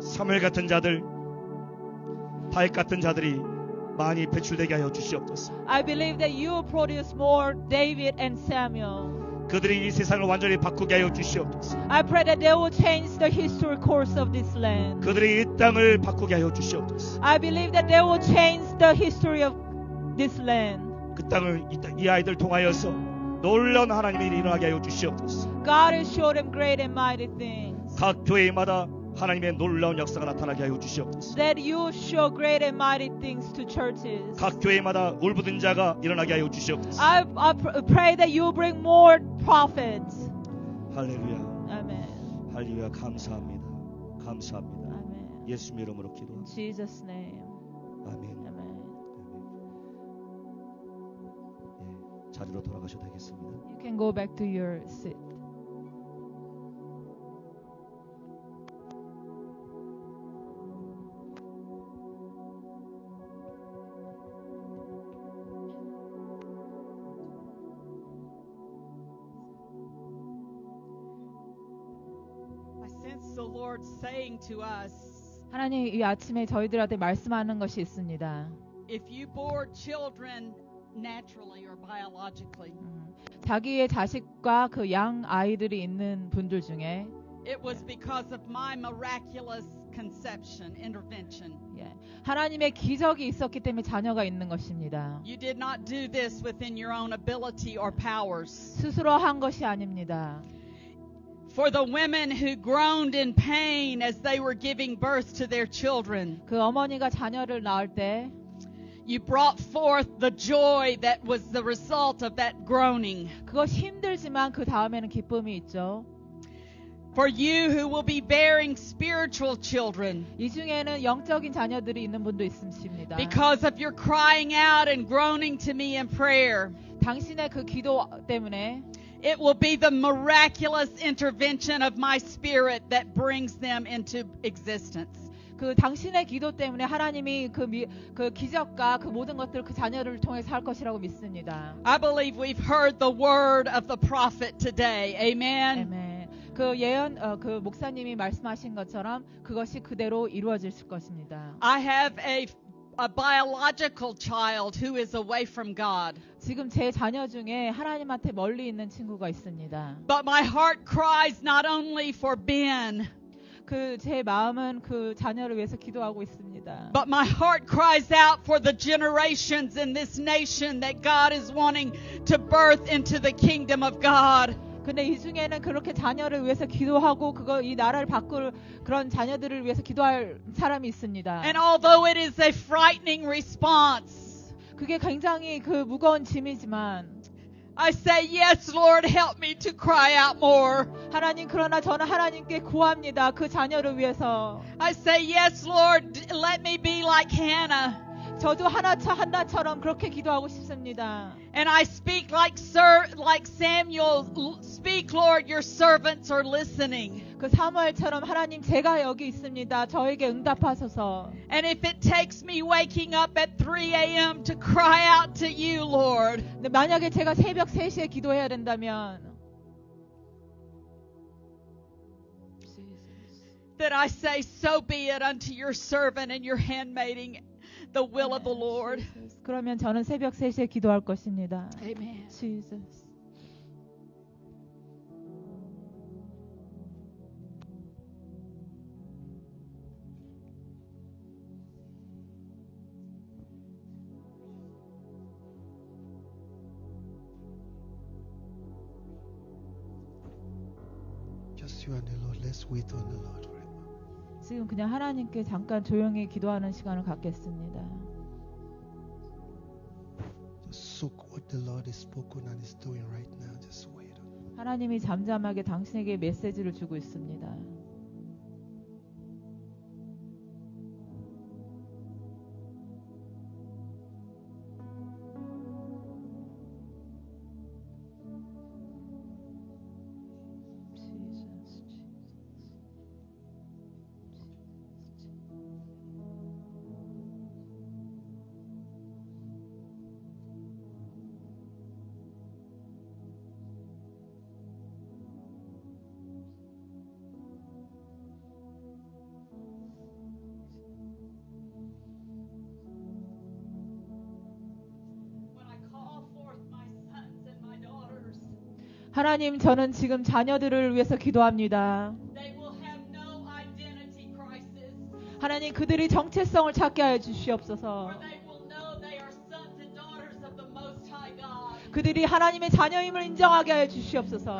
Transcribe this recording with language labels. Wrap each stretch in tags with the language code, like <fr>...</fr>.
<ko>사무엘 같은 자들, 다윗 같은 자들이 많이 배출되게 하여 주시옵소서.</ko> <en>I believe that you will produce more David and Samuel.</en> <ko>그들이 이 세상을 완전히 바꾸게 하여 주시옵소서.</ko> <en>I pray that they will change the history course of this land.</en> <ko>그들이 이 땅을 바꾸게 하여 주시옵소서.</ko> <en>I believe that they will change the history of this land.</en> <ko>그 땅을 이 아이들 통하여서 놀라운 하나님의 일이 일어나게 하여 주시옵소서.</ko> <en>God will show them great and mighty things.</en> <ko>각 교회마다 하나님의 놀라운 역사가 나타나게 하여 주시옵소서.</ko> <en>That you show great and mighty things to churches.</en> <ko>각 교회마다 울부짖는 자가 일어나게 하여 주시옵소서.</ko> <en>I pray that you bring more prophets.</en> <ko>할렐루야.</ko> <en>Amen.</en> <ko>할렐루야. 감사합니다. 감사합니다.</ko> <en>Amen.</en> <ko>예수님 이름으로 기도합니다.</ko> <en>In Jesus' name.</en> <ko>아멘.</ko> <en>Amen.</en> <ko>예, 자리로 돌아가셔도 되겠습니다.</ko> <en>You can go back to your seat. The Lord saying to us,</en> <ko>하나님 이 아침에 저희들한테 말씀하는 것이 있습니다.</ko> <en>if you bore children naturally or biologically,</en> <ko>자기의 자식과 그 양 아이들이 있는 분들 중에</ko> <en>it was because of my miraculous conception intervention.</en> <ko>하나님의 기적이 있었기 때문에 자녀가 있는 것입니다.</ko> <en>You did not do this within your own ability or powers.</en> <ko>스스로 한 것이 아닙니다.</ko> <en>For the women who groaned in pain as they were giving birth to their children,</en> <ko>그 어머니가 자녀를 낳을 때</ko> <en>you brought forth the joy that was the result of that groaning.</en> <ko>그것이 힘들지만 그 다음에는 기쁨이 있죠.</ko> <en>For you who will be bearing spiritual children,</en> <ko>이 중에는 영적인 자녀들이 있는 분도 있습니다.</ko> <en>because of your crying out and groaning to me in prayer,</en> <ko>당신의 그 기도 때문에</ko> <en>it will be the miraculous intervention of my spirit that brings them into existence.</en> <ko>그 당신의 기도 때문에 하나님이 그 기적과 그 모든 것들을 그 자녀를 통해서 할 것이라고 믿습니다.</ko> <en>I believe we've heard the word of the prophet today. Amen.</en> <ko>아멘. 그 예언 그 목사님이 말씀하신 것처럼 그것이 그대로 이루어질 것입니다.</ko> <en>I have a biological child who is away from God.</en> <ko>지금 제 자녀 중에 하나님한테 멀리 있는 친구가 있습니다.</ko> <en>But my heart cries not only for Ben,</en> <ko>그 제 마음은 그 자녀를 위해서 기도하고 있습니다.</ko> <en>but my heart cries out for the generations in this nation that God is wanting to birth into the kingdom of God.</en> <ko>근데 이 중에는 그렇게 자녀를 위해서 기도하고 이 나라를 바꿀 그런 자녀들을 위해서 기도할 사람이 있습니다.</ko> <en>And although it is a frightening response,</en> <ko>그게 굉장히 그 무거운 짐이지만</ko> <en>I say, yes, Lord, help me to cry out more.</en> <ko>하나님 그러나 저는 하나님께 구합니다. 그 자녀를 위해서.</ko> <en>I say, yes, Lord, let me be like Hannah.</en> <ko>저도 한나처럼 그렇게 기도하고 싶습니다.</ko> <en>And I speak like Samuel, speak, Lord, your servants are listening.</en> <ko>그 사무엘처럼 하나님 제가 여기 있습니다. 저에게 응답하소서.</ko> <en>And if it takes me waking up at 3 a.m. to cry out to you, Lord,</en> <ko>근데 만약에 제가 새벽 3시에 기도해야 된다면</ko> <en>that I say, so be it unto your servant and your handmaiding the will of the Lord.</en> <ko>그러면 저는 새벽 3시에 기도할 것입니다.</ko> <en>Amen. Jesus. Just you and the Lord. Let's wait on the Lord for a moment.</en> <ko>지금 그냥 하나님께 잠깐 조용히 기도하는 시간을 갖겠습니다.</ko> <en>Just soak what the Lord has spoken and is doing right now. Just wait on it.</en> <ko>하나님이 잠잠하게 당신에게 메시지를 주고 있습니다.</ko> <en>When I call forth my sons and my daughters,</en> <ko>하나님, 저는 지금 자녀들을 위해서 기도합니다.</ko> <en>they will have no identity crisis,</en> <ko>하나님, 그들이 정체성을 찾게 하여</ko> <en>for</en> <ko>주시옵소서.</ko> <en>they will know they are sons and daughters of the Most High God,</en> <ko>그들이 하나님의 자녀임을 인정하게 하여 주시옵소서.</ko>